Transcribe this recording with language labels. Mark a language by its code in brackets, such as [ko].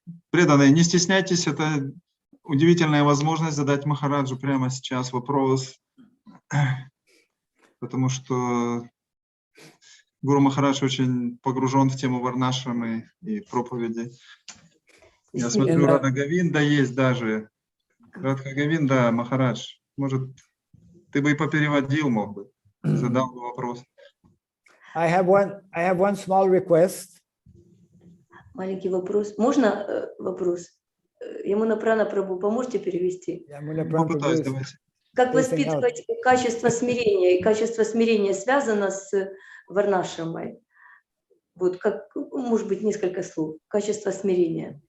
[ru] Преданные, не стесняйтесь, это удивительная возможность задать Махараджу прямо сейчас вопрос, потому что Гуру Махарадж очень погружен в тему варнашрамы и проповеди. Я смотрю, Радха Говинда есть даже. Радха Говинда, Махарадж, может, ты бы и попереводил, мог бы, задал бы вопрос. [en] I have one small request. [ru] Маленький вопрос. Можно вопрос? Ямуна Прана Прабhu, поможете перевести? Попытаюсь, давайте. Как воспитывать качество смирения? И качество смирения связано с варнашрамой. Вот как, может быть, несколько слов. Качество смирения.